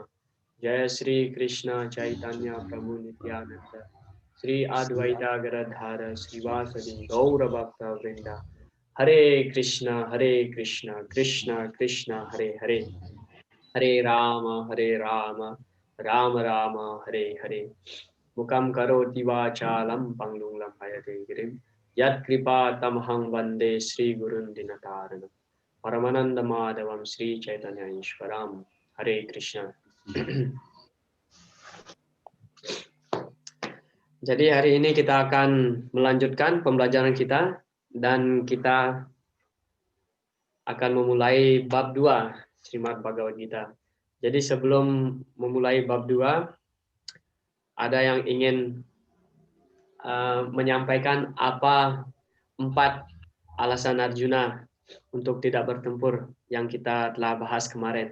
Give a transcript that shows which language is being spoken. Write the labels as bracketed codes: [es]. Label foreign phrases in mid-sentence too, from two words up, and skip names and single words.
[sa] जय श्री कृष्ण चैतन्य प्रभु नित्यानन्द श्री अद्वैत गदाधर श्रीवासादि गौर भक्त वृन्द हरे कृष्ण कृष्ण कृष्ण हरे हरे हरे राम राम राम हरे हरे मूकं करोति वाचालं पङ्गुं लङ्घयते गिरिम् यत् कृपा तमहं वन्दे श्री गुरुं दीनतारणम् परमानन्द माधवम् श्री चैतन्य ईश्वरम्. [id] Hare Krishna. Jadi hari ini kita akan melanjutkan pembelajaran kita dan kita akan memulai bab 2 Srimad Bhagavad Gita. Jadi sebelum memulai bab 2 ada yang ingin menyampaikan apa 4 alasan Arjuna untuk tidak bertempur yang kita telah bahas kemarin.